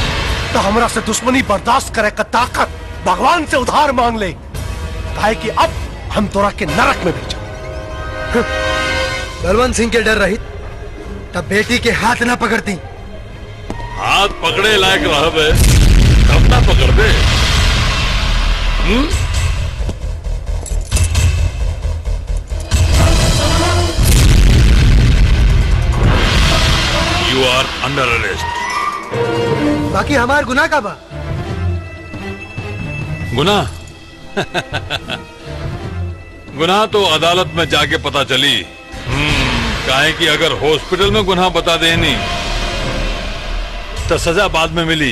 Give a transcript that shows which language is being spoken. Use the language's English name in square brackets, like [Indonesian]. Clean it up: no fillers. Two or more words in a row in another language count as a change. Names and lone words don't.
[Bhojpuri] तो हमरा से दुश्मनी बर्दाश्त करे का ताकत भगवान से उधार मांग ले, काहे कि अब हम तोरा के नरक में भेजा। बलवंत सिंह के डर रही तब बेटी के हाथ ना पकड़ती। हाथ पकड़े लायक रहे तब ना पकड़ दे। [English] You are under arrest. [Bhojpuri] बाकी हमार गुनाह का बा? गुनाह गुनाह तो अदालत में जाके पता चली। काहे कि अगर हॉस्पिटल में गुनाह बता देनी तो सजा बाद में मिली।